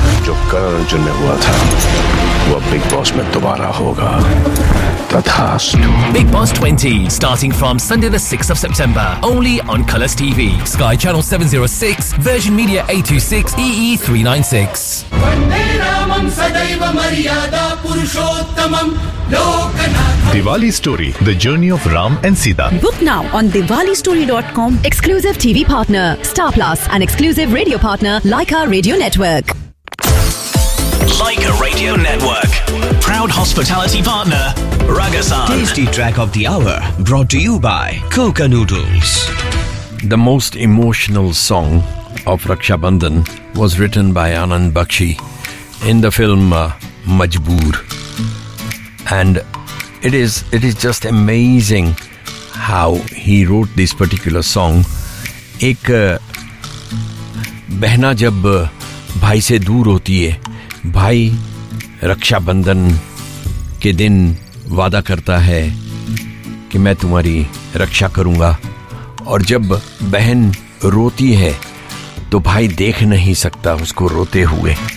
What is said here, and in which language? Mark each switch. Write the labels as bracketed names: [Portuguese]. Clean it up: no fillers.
[Hindi] जो कर्ण जन्म हुआ था वो बिग बॉस में दोबारा होगा. [English] Big Boss 20, starting from Sunday the 6th of September, only on Colours TV. Sky Channel 706, Virgin Media 826, EE396. Diwali Story, the journey of Ram and Sita. Book now on DiwaliStory.com. Exclusive TV partner, Star Plus, and exclusive radio partner, Leica Radio Network. Leica Radio Network, proud hospitality partner, Ragasan. Tasty track of the hour, brought to you by Coca Noodles. The most emotional song of Raksha Bandhan was written by Anand Bakshi in the film Majboor. And it is just amazing how he wrote this particular song. [Hindi] Ek behna jab bhai se dur hoti hai, भाई रक्षाबंधन के दिन वादा करता है कि मैं तुम्हारी रक्षा करूंगा, और जब बहन रोती है तो भाई देख नहीं सकता उसको रोते हुए.